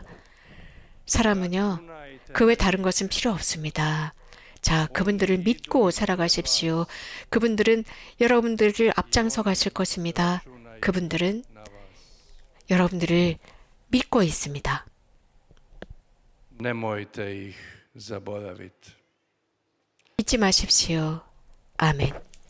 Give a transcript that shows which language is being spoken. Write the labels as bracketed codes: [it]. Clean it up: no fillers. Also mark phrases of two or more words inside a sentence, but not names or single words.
[ko] 사람은요. 그 외 다른 것은 필요 없습니다. 자, 그분들을 믿고 살아가십시오. 그분들은 여러분들을 앞장서 가실 것입니다. 그분들은 여러분들을 믿고 있습니다. [hr] Nemojte ih zaboraviti. [ko] 잊지 마십시오. 아멘.